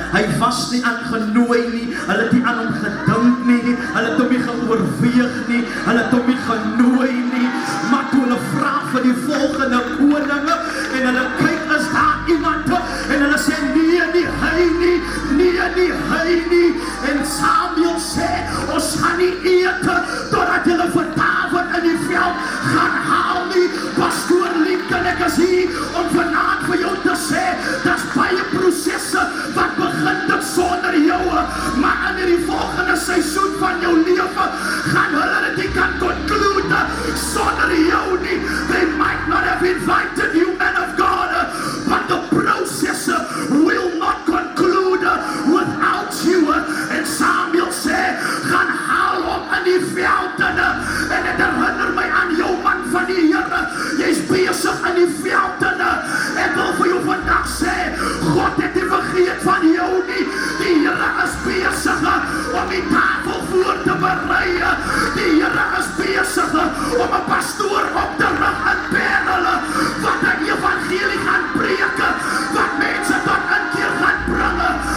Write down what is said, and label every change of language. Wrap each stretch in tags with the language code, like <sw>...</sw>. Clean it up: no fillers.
<af>Hy was nie aangenooi nie, hulle het nie aan hom gedink nie, hulle het hom nie geoorweeg nie, hulle het hom nie genooi nie, maar toe hulle vra vir die volgende koninge, en hulle kyk, is daar iemand, en hulle sê, nee, nie hy nie, en Samuel sê, ons gaan nie eet, totdat hulle vir Dawid in die veld gaan haal nie. Pastoor Lincoln, ek is hier om vanaand vir jou te sê, daar's baie prosesse wat begin dit sonder jou, maar in die volgende seisoen van jou lewe, gaan hulle dit nie kan conclude sonder jou nie.</af> <en>They might not have invited you, man of God, but the process will not conclude without you.</en> <af>En Samuel sê, gaan haal hom in die veld, en dit herinner my aan jou man van die Here, jy's besig in die veld, ek wil vir jou vandag sê, God het nie vergeet van jou nie, die Here is besig om die tafel voor te berei, die Here is besig om 'n pastoor op te rig in Parel, wat 'n evangelie gaan preek, wat mense tot inkeer gaan bring.</af>